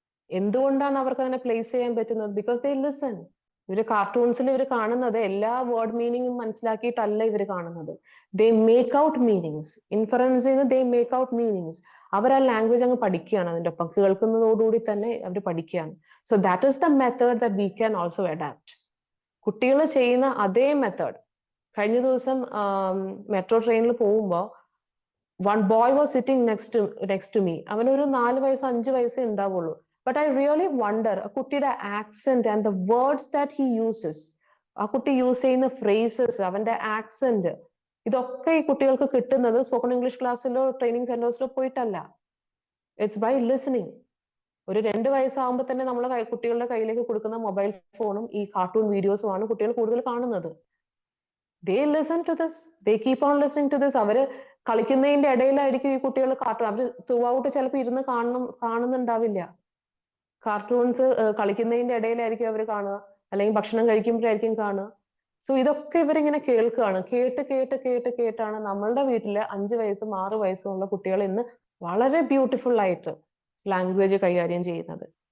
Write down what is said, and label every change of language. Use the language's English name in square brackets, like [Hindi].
[Malayalam] എന്തുകൊണ്ടാണ് അവർക്ക് അങ്ങനെ പ്ലേസ് ചെയ്യാൻ പറ്റുന്നത്? [English] Because they listen. [Malayalam] ഇവര് കാർട്ടൂൺസിൽ ഇവർ കാണുന്നത് എല്ലാ വേർഡ് മീനിങ്ങും മനസ്സിലാക്കിയിട്ടല്ല ഇവർ കാണുന്നത്. [English] They make out meanings. Inference ചെയ്യുന്ന they make out meanings. [Malayalam] അവർ ആ ലാംഗ്വേജ് അങ്ങ് പഠിക്കുകയാണ്. അതിന്റെ ഒപ്പം കേൾക്കുന്നതോടുകൂടി തന്നെ അവർ പഠിക്കുകയാണ്. [English] So that is the method that we can also adapt. [Malayalam] കുട്ടികൾ ചെയ്യുന്ന അതേ മെത്തേഡ്. കഴിഞ്ഞ ദിവസം മെട്രോ ട്രെയിനിൽ പോകുമ്പോൾ [English] one boy was sitting next to me. [Malayalam] അവനൊരു 4 വയസ്സ് 5 വയസ്സേ ഉണ്ടാവുള്ളൂ. [English] but I really wonder [Malayalam] ആ കുട്ടിയുടെ [English] Accent and the words that he uses. [Malayalam] ആ കുട്ടി യൂസ് ചെയ്യുന്ന ഫ്രേസസ്, അവന്റെ ആക്സെന്റ്, ഇതൊക്കെ ഈ കുട്ടികൾക്ക് കിട്ടുന്നത് സ്പോക്കൺ ഇംഗ്ലീഷ് ക്ലാസ്സിലോ ട്രെയിനിങ് സെന്റേഴ്സിലോ പോയിട്ടല്ല. [English] It's by listening. [Malayalam] ഒരു 2 വയസ്സാകുമ്പോൾ തന്നെ നമ്മൾ കുട്ടികളുടെ കയ്യിലേക്ക് കൊടുക്കുന്ന മൊബൈൽ ഫോണും ഈ കാർട്ടൂൺ വീഡിയോസും ആണ് കുട്ടികൾ കൂടുതൽ കാണുന്നത്. [English] They listen to this, they keep on listening to this. [Malayalam] അവര് കളിക്കുന്നതിന്റെ ഇടയിലായിരിക്കും ഈ കുട്ടികൾ കാർട്ടൂൺ, അവര് ത്രൂ ഔട്ട് ചിലപ്പോൾ ഇരുന്ന് കാണുന്നുണ്ടാവില്ല. കാർട്ടൂൺസ് കളിക്കുന്നതിന്റെ ഇടയിലായിരിക്കും അവർ കാണുക, അല്ലെങ്കിൽ ഭക്ഷണം കഴിക്കുമ്പോഴായിരിക്കും കാണുക. സോ ഇതൊക്കെ ഇവരിങ്ങനെ കേൾക്കുകയാണ്. കേട്ടാണ് നമ്മളുടെ വീട്ടില് 5 വയസ്സും 6 വയസ്സും ഉള്ള കുട്ടികൾ ഇന്ന് വളരെ ബ്യൂട്ടിഫുൾ ആയിട്ട് ലാംഗ്വേജ് കൈകാര്യം ചെയ്യുന്നത്.